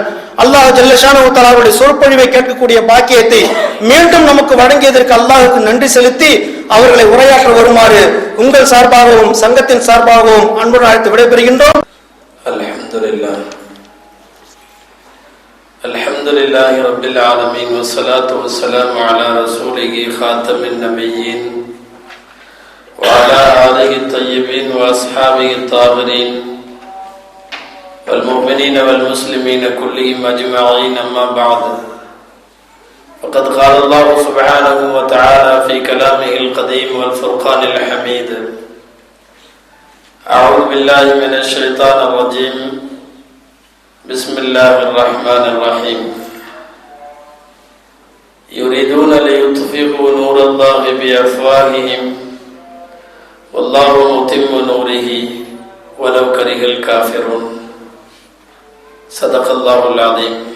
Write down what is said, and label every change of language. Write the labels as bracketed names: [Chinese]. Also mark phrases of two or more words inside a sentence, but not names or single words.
[Tamil] அல்லாஹ் [Arabic] جل شأنه [Tamil] தஆலாவுடைய சொற்பொழிவை கேட்கக்கூடிய பாக்கியத்தை மீண்டும் நமக்கு வழங்கியதற்கு அல்லாஹ்வுக்கு நன்றி செலுத்தி அவர்களை உரையாற்ற வருமாறு உங்கள் சார்பாகவும் சங்கத்தின் சார்பாகவும் அன்புடன் அழைத்து விடைபெறுகின்றோம். [Arabic] الحمد لله رب العالمين والصلاة والسلام على رسوله خاتم النبيين وعلى آله الطيبين وأصحابه الطاهرين والمؤمنين والمسلمين كلهم أجمعين أما بعد فقد قال الله سبحانه وتعالى في كلامه القديم والفرقان الحميد أعوذ بالله من الشيطان الرجيم بسم الله الرحمن الرحيم يريدون ليطفئوا نور الله بأفواههم والله متم نوره ولو كره الكافرون صدق الله العظيم.